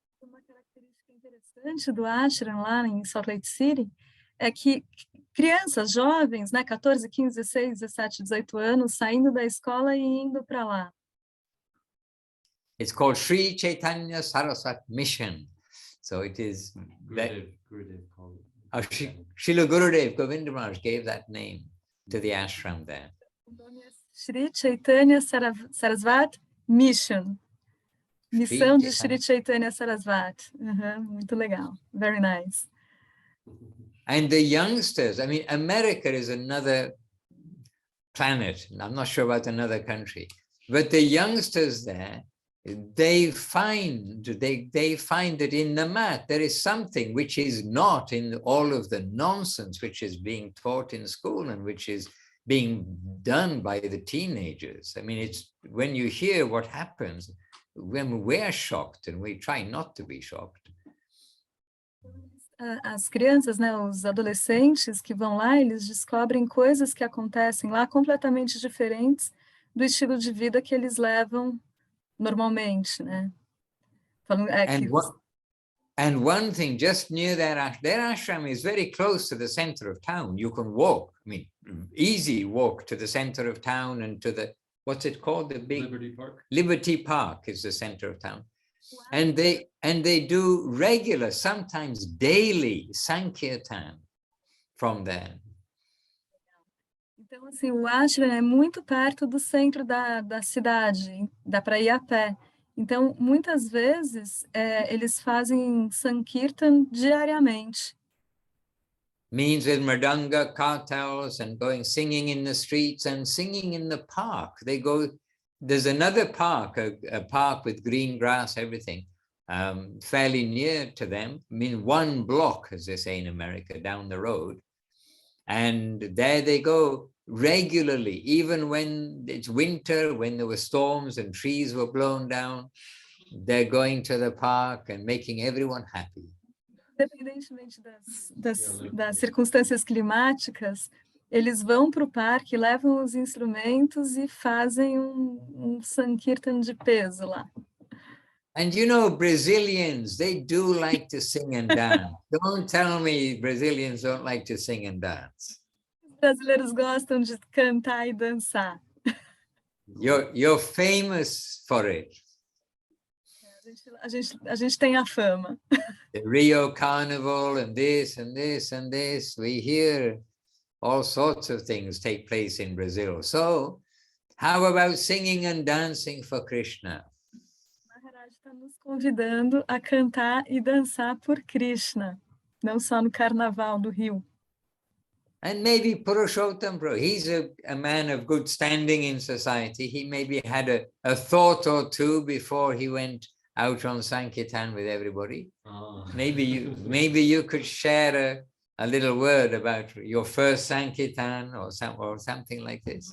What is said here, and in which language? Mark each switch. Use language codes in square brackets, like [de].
[pt] Uma característica interessante do ashram lá em Salt Lake City é que crianças, jovens, né, 14, 15, 16, 17, 18 anos, saindo da escola e indo para lá. [en] It's called Sri Chaitanya Saraswat Mission. So it is Gurudev called it. Srila Gurudev Govinda Maharaj gave that name to the ashram there. [pt] O nome é Sri Chaitanya Saraswat Mission. Missão de Sri Chaitanya Saraswat. Muito legal. [en] Very nice. And the youngsters, I mean, America is another planet. I'm not sure about another country, but the youngsters there, they find that in the mat there is something which is not in all of the nonsense which is being taught in school and which is being done by the teenagers. I mean, it's when you hear what happens, when we're shocked, and we try not to be shocked. [pt] As crianças, né, os adolescentes que vão lá, eles descobrem coisas que acontecem lá completamente diferentes do estilo de vida que eles levam normalmente, né? [en] And one thing, just near their ashram is very close to the center of town. You can walk, I mean, easy walk to the center of town and to the, what's it called? The big Liberty Park. Liberty Park is the center of town. And they do regular, sometimes daily Sankirtan from there. [pt] Então, assim, o ashram é muito perto do centro da cidade, dá para ir a pé. Então, muitas vezes, eles fazem Sankirtan diariamente. [en] Means with mridanga, kartals, and singing in the streets and singing in the park. They go, there's another park, a park with green grass, everything, fairly near to them. I mean, 1 block, as they say in America, down the road. And there they go regularly, even when it's winter, when there were storms and trees were blown down, they're going to the park and making everyone happy. [pt] Independentemente das circunstâncias climáticas, eles vão para o parque, levam os instrumentos e fazem um Sankirtan de peso lá. [en] And you know, Brazilians, they do like to sing and dance. Don't tell me Brazilians don't like to sing and dance. [pt] Os brasileiros gostam de cantar e dançar. [en] You're famous for it. [pt] A gente tem a fama. [en] The Rio Carnival and this and this and this. We hear all sorts of things take place in Brazil. So how about singing and dancing for Krishna? [pt] Maharaj está nos convidando a cantar e dançar por Krishna, não só no Carnaval do Rio. [en] And maybe Purushottam Prabhu, he's a man of good standing in society. He maybe had a thought or two before he went out on Sankirtan with everybody. Oh. Maybe you could share a little word about your first Sankirtan or something like this.